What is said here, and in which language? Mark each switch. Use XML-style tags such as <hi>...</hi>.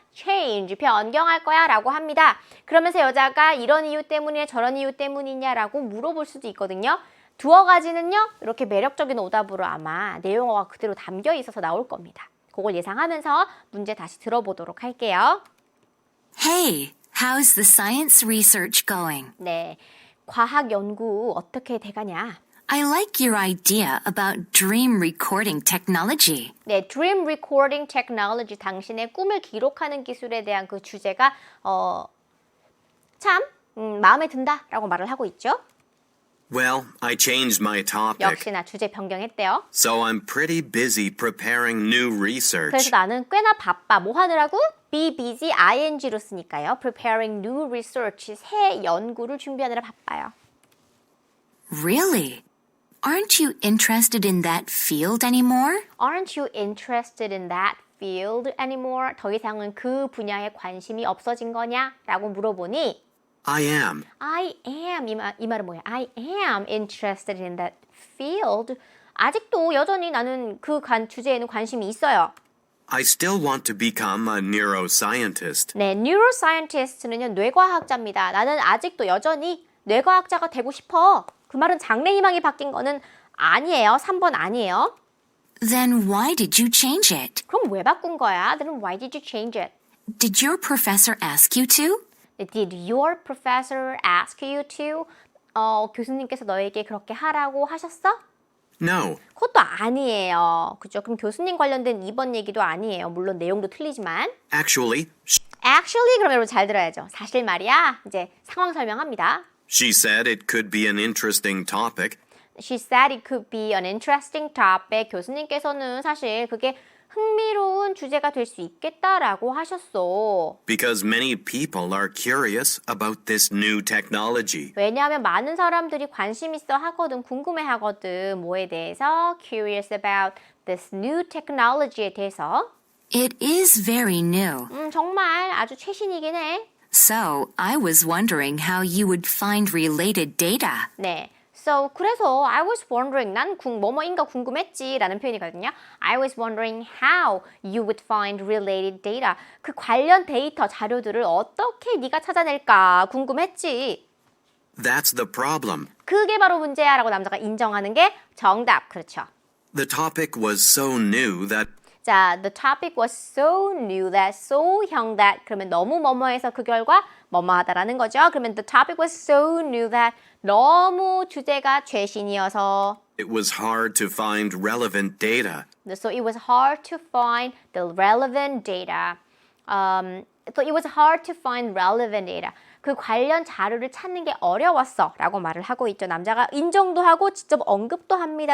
<ko>change, 변경할 거야 라고 합니다. 그러면서 여자가 이런 이유 때문이냐 저런 이유 때문이냐라고 물어볼 수도 있거든요. 두어 가지는요, 이렇게 매력적인 오답으로 아마 내용어가 그대로 담겨 있어서 나올 겁니다. 그걸 예상하면서 문제 다시 들어보도록 할게요.</ko> <en>Hey, how's the science research going?</en> <ko>네, 과학 연구 어떻게 돼가냐?</ko> <en>I like your idea about dream recording technology.</en> <ko>네, Dream Recording Technology, 당신의 꿈을 기록하는 기술에 대한 그 주제가 참 마음에 든다라고 말을 하고 있죠.</ko> <en>Well, I changed my topic,</en> <ko>역시나 주제 변경했대요.</ko> <en>so I'm pretty busy preparing new</en> <ko>그래서</ko> <en>research.</en> <ko>나는 꽤나 바빠. 뭐 하느라고?</ko> <en>Be busy,</en> <ko>ing로 쓰니까요.</ko> <en>Preparing new research,</en> <ko>새 연구를 준비하느라 바빠요.</ko> <en>Really? Aren't you interested in that field anymore? Aren't you interested in that field anymore?</en> <ko>더 이상은 그 분야에 관심이 없어진 거냐? 라고 물어보니</ko> <en>I am. I am,</en> <ko>이 말은 뭐예요?</ko> <en>I am interested in that field.</en> <ko>아직도 여전히 나는 그 주제에는 관심이 있어요.</ko> <en>I still want to become a neuroscientist.</en> <ko>네, neuroscientist는요, 뇌과학자입니다. 나는 아직도 여전히 뇌과학자가 되고 싶어. 그 말은 장래희망이 바뀐 거는 아니에요. 3번 아니에요.</ko> <en>Then why did you change it?</en> <ko>그럼 왜 바꾼 거야?</ko> <en>Then why did you change it? Did your professor ask you to? Did your professor ask you to?</en> <ko>교수님께서 너에게 그렇게 하라고 하셨어?</ko> <en>No,</en> <ko>그것도 아니에요. 그죠? 그럼 교수님 관련된 2번 얘기도 아니에요. 물론 내용도 틀리지만.</ko> <en>actually,</en> <ko>Actually, 그럼 여러분 잘 들어야죠. 사실 말이야. 이제 상황 설명합니다.</ko> <en>she said it could be an interesting topic. She said it could be an interesting topic.</en> <ko>교수님께서는 사실 그게 흥미로운 주제가 될 수 있겠다라고 하셨어.</ko> <en>Because many people are curious about this new technology.</en> <ko>왜냐하면 많은 사람들이 관심 있어 하거든, 궁금해 하거든. 뭐에 대해서?</ko> <en>Curious about this new technology</en> <ko>에 대해서.</ko> <en>It is very new.</en> <ko>정말 아주 최신이긴 해.</ko> <en>So, I was wondering how you would find related data.</en> <ko>네. So, 그래서</ko> <en>I was wondering,</en> <ko>난 뭐뭐인가 궁금했지 라는 표현이거든요.</ko> <en>I was wondering how you would find related data.</en> <ko>그 관련 데이터 자료들을 어떻게 네가 찾아낼까 궁금했지.</ko> <en>That's the problem.</en> <ko>그게 바로 문제야 라고 남자가 인정하는 게 정답. 그렇죠.</ko> <en>The topic was so new that</en> <ko>자,</ko> <en>the topic was so new that,</en> <ko>so형 that 그러면 너무 뭐뭐해서 그 결과 뭐뭐하다라는 거죠.</ko> <en>그러면 the topic was so new that</en> <ko>너무 주제가 최신이어서</ko> <en>It was hard to find relevant data. So it was hard to find the relevant data. So it was hard to find relevant data.</en> <ko>그 관련 자료를 찾는 게 어려웠어 라고 말을 하고 있죠. 남자가 인정도 하고 직접 언급도 합니다.</ko>